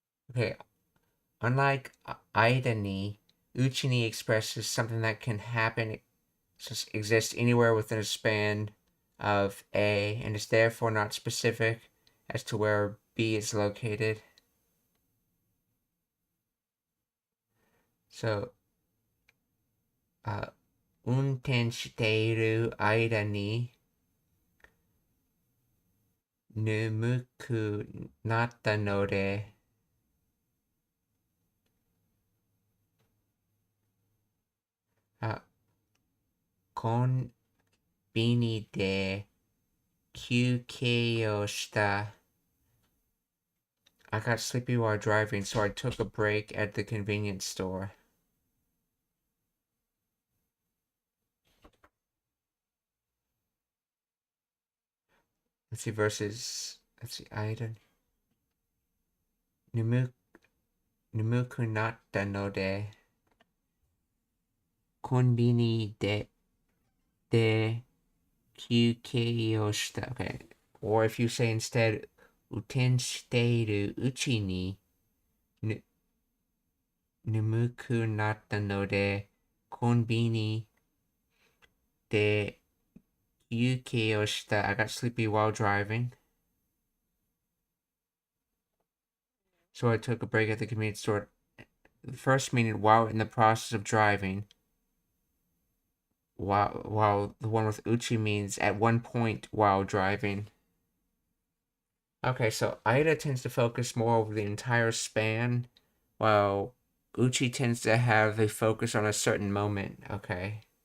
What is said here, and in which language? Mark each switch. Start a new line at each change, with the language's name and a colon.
English: Okay, unlike aida ni, uchi ni expresses something that can happen, exist anywhere within a span of A, and is therefore not specific as to where B is located.
Japanese: So, 運転している間に眠くなったので、コンビニで休憩をした。
English: I got sleepy while driving, so I took a break at the convenience store. Let's see, versus, let's see,
Japanese: 眠くなったので、コンビニで休憩をした。Okay.
English: Or if you say instead,
Japanese: 運転しているうちに眠くなったので、コンビニで休憩をした。
English: I got sleepy while driving. So I took a break at the convenience store. The first meaning while in the process of driving. While the one with uchi means at one point while driving. Okay, so Ida tends to focus more over the entire span, while uchi tends to have a focus on a certain moment. Okay.